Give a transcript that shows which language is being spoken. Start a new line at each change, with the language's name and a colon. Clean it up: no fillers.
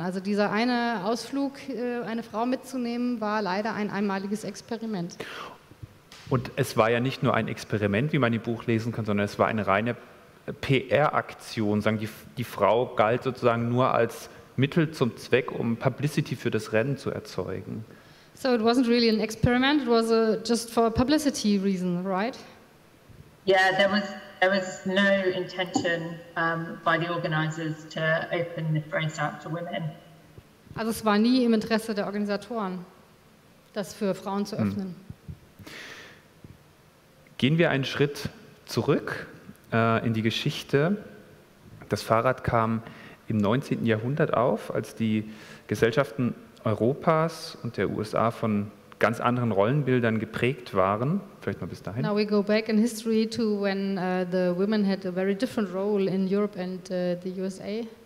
German: Also dieser eine Ausflug, eine Frau mitzunehmen, war leider ein einmaliges Experiment. Und es war ja nicht nur ein Experiment, wie man im Buch lesen kann, sondern es war eine reine PR-Aktion. Die Frau galt sozusagen nur als Mittel zum Zweck, um Publicity für das Rennen zu erzeugen.
English: So it wasn't really an experiment, it was just for a publicity reason, right? Yeah, there was no intention by the organisers to open the race out to women.
German: Also es war nie im Interesse der Organisatoren, das für Frauen zu öffnen. Gehen wir einen Schritt zurück in die Geschichte. Das Fahrrad kam im 19. Jahrhundert auf, als die Gesellschaften Europas und der USA von ganz anderen Rollenbildern geprägt waren. Vielleicht mal bis dahin.
English: Now we go back in history to when the women had a very different role in Europe and the USA.